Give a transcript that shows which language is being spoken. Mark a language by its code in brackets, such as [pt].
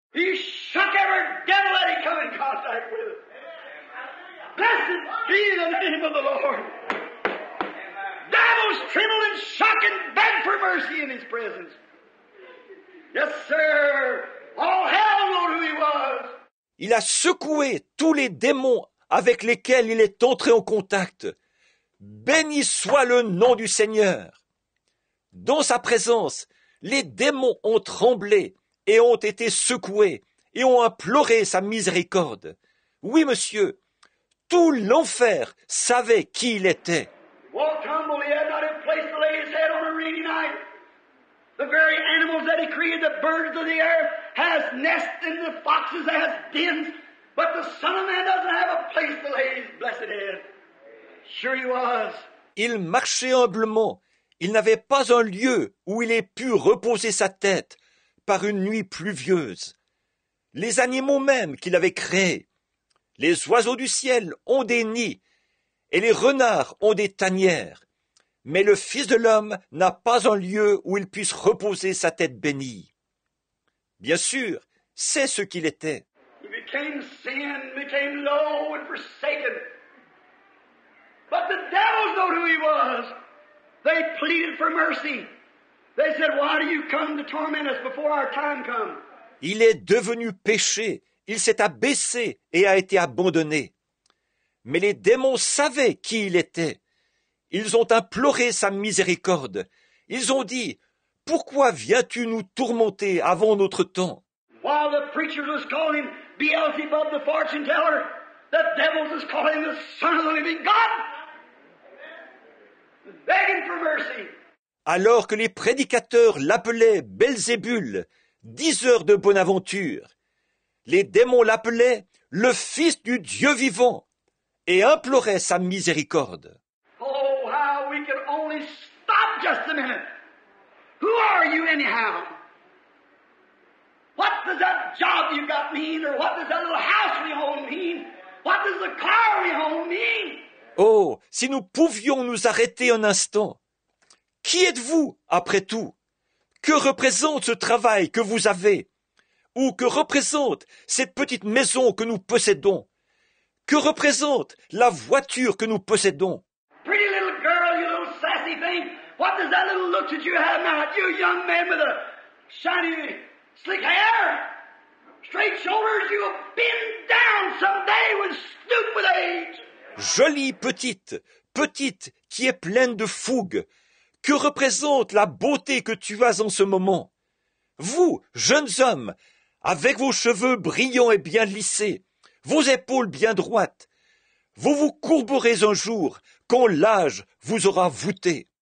[en] He shook every devil that He come in contact with. Blessed be the name of the Lord. Devils trembled and shook and begged for mercy in His presence. Yes, sir. All hell knew who He was. [fr] Il a secoué tous les démons avec lesquels il est entré en contact. Béni soit le nom du Seigneur. Dans sa présence, les démons ont tremblé et ont été secoués et ont imploré sa miséricorde. Oui, monsieur, tout l'enfer savait qui il était. [en] Walked humble, He had not a place to lay His head on a rainy night. The very animals that He created, the birds of the air, has nests and the foxes has dens, but the Son of Man doesn't have a place to lay His blessed head. Sure He was. [fr] Il marchait humblement. Il n'avait pas un lieu où il ait pu reposer sa tête par une nuit pluvieuse. Les animaux même qu'il avait créés, les oiseaux du ciel ont des nids et les renards ont des tanières. Mais le Fils de l'homme n'a pas un lieu où il puisse reposer sa tête bénie. Bien sûr, c'est ce qu'il était. [en] He became sin, became low and forsaken. But the devils know who He was. They pleaded for mercy. They said, why do you come to torment us before our time comes? [fr] Il est devenu péché, il s'est abaissé et a été abandonné. Mais les démons savaient qui il était. Ils ont imploré sa miséricorde. Ils ont dit, « Pourquoi viens-tu nous tourmenter avant notre temps ?» [en] While the preachers was calling Him Beelzebub the fortune teller, the devils was calling Him the Son of the living God. Begging for mercy. [fr] Alors que les prédicateurs l'appelaient Belzébul, diseur de bonne aventure, les démons l'appelaient le Fils du Dieu vivant et imploraient sa miséricorde. [en] Oh, how we could only stop just a minute. Who are you anyhow? What does that job you got mean? Or what does that little house we own mean? What does the car we own mean? [fr] Oh, si nous pouvions nous arrêter un instant. Qui êtes-vous, après tout? Que représente ce travail que vous avez? Ou que représente cette petite maison que nous possédons? Que représente la voiture que nous possédons? [en] Pretty little girl, you little sassy thing. What does that little look that you have now? You young man with a shiny, slick hair, straight shoulders, you'll bend down someday with stoop with age. [fr] Jolie petite, petite qui est pleine de fougue. Que représente la beauté que tu as en ce moment? Vous, jeunes hommes, avec vos cheveux brillants et bien lissés, vos épaules bien droites, vous vous courberez un jour quand l'âge vous aura voûté.